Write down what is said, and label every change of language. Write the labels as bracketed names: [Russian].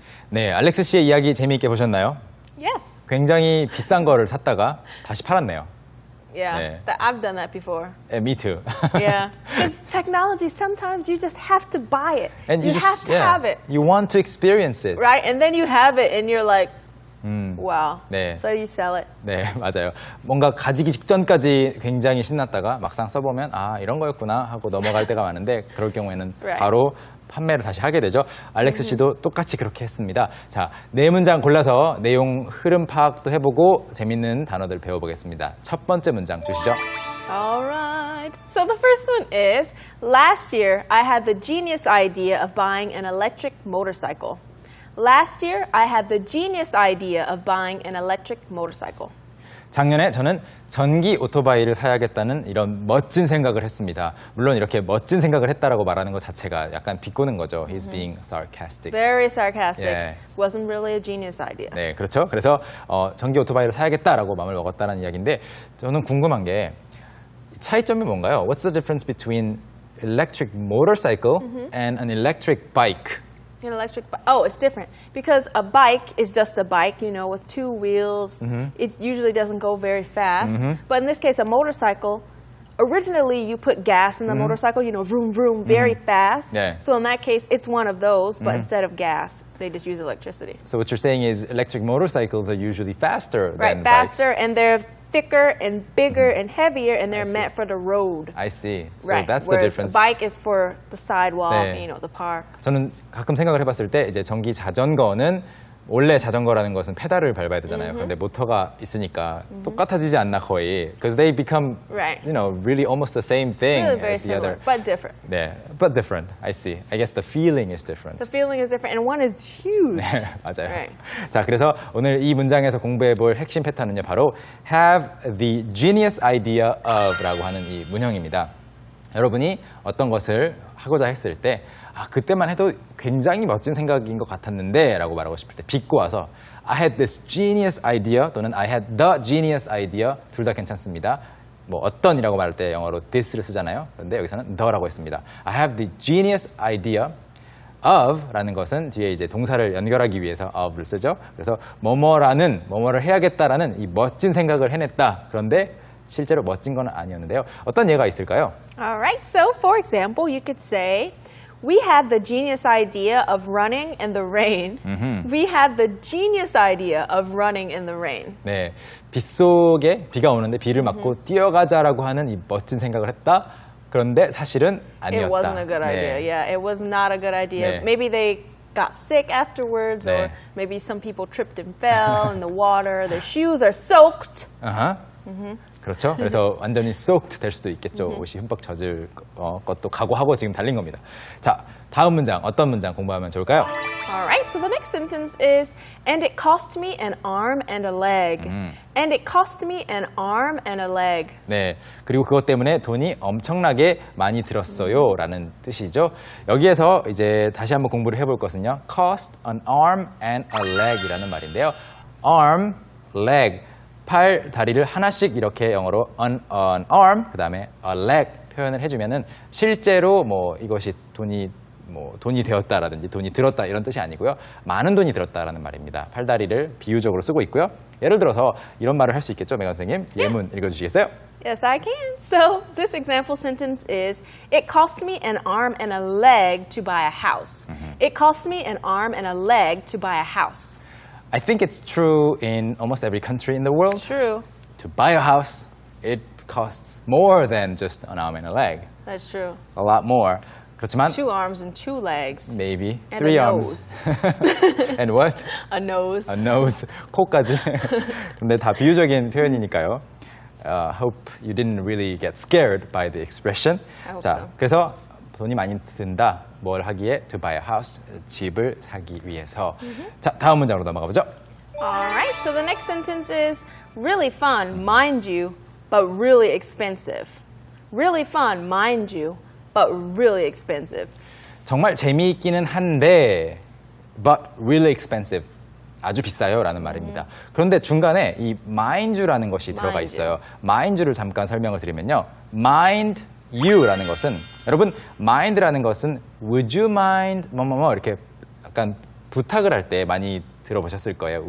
[Korean] 네, 알렉스 씨의 이야기 재미있게 보셨나요? [English] Yes. [Korean] 굉장히 비싼 거를 샀다가 다시 팔았네요. [English] Yeah, [Korean] 네. [English] I've done that before. Me too. Yeah, because technology, sometimes you just have to buy it. And you have to have it. You want to experience it. Right, and then you have it and you're like, wow. [Korean] 네. [English] So you sell it. [Korean] 네, 맞아요. 뭔가 가지기 직전까지 굉장히 신났다가 막상 써보면 아, 이런 거였구나 하고 넘어갈 때가 많은데 그럴 경우에는 [English] Right. [Korean] 바로 판매를 다시 하게 되죠. 알렉스 씨도 똑같이 그렇게 했습니다. 자, 네 문장 골라서 내용 흐름 파악도 해보고 재밌는 단어들 배워보겠습니다. 첫 번째 문장 주시죠. [English] All right. So the first one is, last year I had the genius idea of buying an electric motorcycle. Last year I had the genius idea of buying an electric motorcycle. [Korean] 작년에 저는 전기 오토바이를 사야겠다는 이런 멋진 생각을 했습니다. 물론 이렇게 멋진 생각을 했다라고 말하는 것 자체가 약간 비꼬는 거죠. [English] He's being sarcastic. Very sarcastic. Yeah. Wasn't really a genius idea. [Korean] 네, 그렇죠. 그래서 전기 오토바이를 사야겠다라고 마음을 먹었다는 이야기인데 저는 궁금한 게 차이점이 뭔가요? [English] What's the difference between electric motorcycle and an electric bike? An electric bike. Oh, it's different. Because a bike is just a bike, you know, with two wheels. It usually doesn't go very fast. But in this case, a motorcycle, originally you put gas in the motorcycle, you know, vroom, vroom, very fast. Yeah. So in that case, it's one of those, but instead of gas, they just use electricity. So what you're saying is electric motorcycles are usually faster Right, than faster, bikes. and they're thicker and bigger and heavier, and they're meant for the road. I see. So Right. that's the Whereas difference. a bike is for the sidewalk, [Korean] 네. [English] you know, the park. [Korean] 저는 가끔 생각을 해봤을 때 이제 전기 자전거는 원래 자전거라는 것은 페달을 밟아야 되잖아요. 그런데 모터가 있으니까 똑같아지지 않나 거의. [English] Because they become, Right. you know, really almost the same thing Really very as the similar, other. but different. 네, but different. I see. I guess the feeling is different. The feeling is different, and one is huge. [Korean] 네, 맞아요. [English] Right. [Korean] 자, 그래서 오늘 이 문장에서 공부해볼 핵심 패턴은요, 바로 [English] have the genius idea of [Korean] 라고 하는 이 문형입니다. 여러분이 어떤 것을 하고자 했을 때 아, 그때만 해도 굉장히 멋진 생각인 것 같았는데 라고 말하고 싶을 때 비꼬아서 [English] I had this genius idea [Korean] 또는 [English] I had the genius idea [Korean] 둘 다 괜찮습니다. 뭐 어떤이라고 말할 때 영어로 this를 쓰잖아요. 그런데 여기서는 the라고 했습니다. [English] I have the genius idea of [Korean] 라는 것은 뒤에 이제 동사를 연결하기 위해서 of를 쓰죠. 그래서 뭐뭐를 해야겠다라는 이 멋진 생각을 해냈다. 그런데 실제로 멋진 건 아니었는데요. 어떤 예가 있을까요? [English] All right, so for example, you could say, We had the genius idea of running in the rain. We had the genius idea of running in the rain. [Korean] 네, 빗속에 비가 오는데 비를 맞고 뛰어가자라고 하는 이 멋진 생각을 했다. 그런데 사실은 아니었다. [English] It wasn't a good idea. [Korean] 네. [English] Yeah, it was not a good idea. [Korean] 네. [English] Maybe they got sick afterwards, or [Korean] 네. [English] maybe some people tripped and fell in the water. Their shoes are soaked. [Korean] 아하. 그렇죠. 그래서 완전히 soaked 될 수도 있겠죠. 옷이 흠뻑 젖을 것도 각오하고 지금 달린 겁니다. 자, 다음 문장 어떤 문장 공부하면 좋을까요? [English] All right, so the next sentence is, and it cost me an arm and a leg. And it cost me an arm and a leg. [Korean] 네, 그리고 그것 때문에 돈이 엄청나게 많이 들었어요 라는 뜻이죠. 여기에서 이제 다시 한번 공부를 해볼 것은요, [English] cost an arm and a leg [Korean] 이라는 말인데요. arm, leg, 팔, 다리를 하나씩 이렇게 영어로 [English] an arm, [Korean] 그 다음에 [English] a leg [Korean] 표현을 해주면은 실제로 뭐 이것이 돈이 되었다라든지 돈이 들었다 이런 뜻이 아니고요. 많은 돈이 들었다라는 말입니다. 팔다리를 비유적으로 쓰고 있고요. 예를 들어서 이런 말을 할 수 있겠죠, 메간 선생님? 예문 읽어주시겠어요? [English] Yes, I can. So this example sentence is, it cost me an arm and a leg to buy a house. It cost me an arm and a leg to buy a house. I think it's true in almost every country in the world. True. To buy a house, it costs more than just an arm and a leg. That's true. A lot more. [Korean] 그렇지만 [English] 2 arms and 2 legs. maybe And 3 a arms. And what? A nose. A nose. [Korean] 코까지. 근데 다 비유적인 표현이니까요. [English] Hope you didn't really get scared by the expression. I hope [Korean] 자, [English] so. [Korean] 그래서 돈이 많이 든다. 뭘 하기에? [English] To buy a house. [Korean] 집을 사기 위해서. 자, 다음 문장으로 넘어가 보죠. [English] All right, so the next sentence is, really fun, mind you, but really expensive. Really fun, mind you, but really expensive. [Korean] 정말 재미있기는 한데 [English] but really expensive. [Korean] 아주 비싸요 라는 말입니다. 그런데 중간에 이 [English] mind you [Korean] 라는 것이 들어가 [English] Mind [Korean] 있어요. [English] mind you [Korean] 를 잠깐 설명을 드리면요. mind you라는 것은 여러분 mind라는 것은 [English] would you mind [Korean] 뭐뭐뭐 이렇게 약간 부탁을 할 때 많이 들어보셨을 거예요.